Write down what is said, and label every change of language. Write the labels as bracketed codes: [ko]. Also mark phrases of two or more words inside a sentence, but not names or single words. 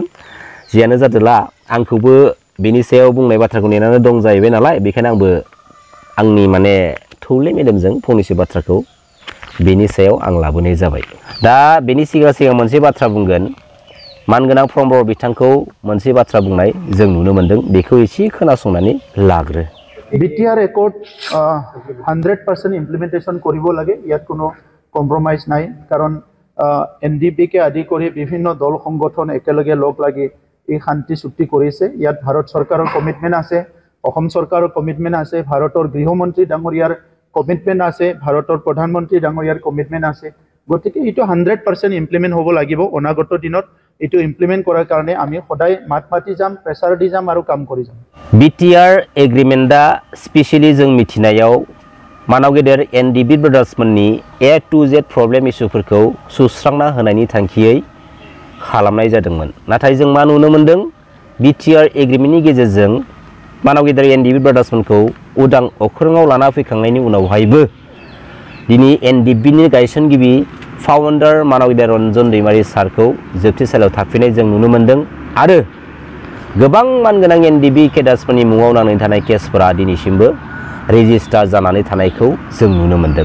[brx] जियानो जादोला आंखौबो बेनि सायाव बुंनाय बाथ्राखौ नेनानै दं जाहैबाय नालाय, बेखायनो आंबो आंनि माने थौले मेलेमजों फंनैसो बाथ्राखौ बेनि सायाव आं लाबोनाय जाबाय। दा बेनि सिगां मोनसे बाथ्रा बुंगोन। मानगोनां प्रमबर बिथांखौ मोनसे बाथ्रा बुंनाय जों नुनो मोनदों, बेखौ एसे खोनासंनानै लाग्रो। [en] BTR accord 100% implementation [as] কৰিব লাগে, যাত কোনো কম্প্ৰমাইজ নাই, কাৰণ NDP কে আদি কৰি বিভিন্ন দল সংগঠন একেলগে লগ লাগি এই শান্তি চুক্তি কৰিছে। ইয়াত ভাৰত চৰকাৰৰ কমিটমেন্ট আছে, অসম চৰকাৰৰ কমিটমেন্ট আছে, ভাৰতৰ গৃহমন্ত্ৰী ডাঙৰীয়াৰ কমিটমেন্ট আছে, ভাৰতৰ প্ৰধানমন্ত্ৰী ডাঙৰীয়াৰ কমিটমেন্ট আছে। গতিকে এটো 100% ইমপ্লিমেন্ট হ'ব লাগিব। অনাগত দিনত এটো ইমপ্লিমেন্ট কৰাৰ কাৰণে আমি সদায় মাত মাতি যাম, প্ৰেছাৰ দি যাম আৰু কাম কৰি যাম। [brx] BTR एग्रीमेंटा स्पेशली जों मिथिनायाव मानाव गेदेर NDP ब्रादार्समोननि [en] A to Z problem [brx] इस्युफोरखौ सुस्रांना होनायनि थांखियै खालामनाय जादोंमोन। नाथाय जों मा नुनो मोनदों, BTR एग्रीमेंटनि गेजेरजों मानाव गेदेर NDP ब्रादार्समोनखौ उदां अख्राङाव लाना फैखांनायनि उनावहायबो दिनै NDPनि गायसनगिरि फाउन्डार मानाव गेदेर रन्जन दैमारि सारखौ जोबथेसालियाव थाफिननाय जों नुनो मोनदों आरो गोबां मानगोनां NDP केडार्सफोरनि मुङाव नांनानै थानाय केसफोरा दिनैसिमबो रेजिस्टार जानानै थानायखौ जों नुनो मोनदों।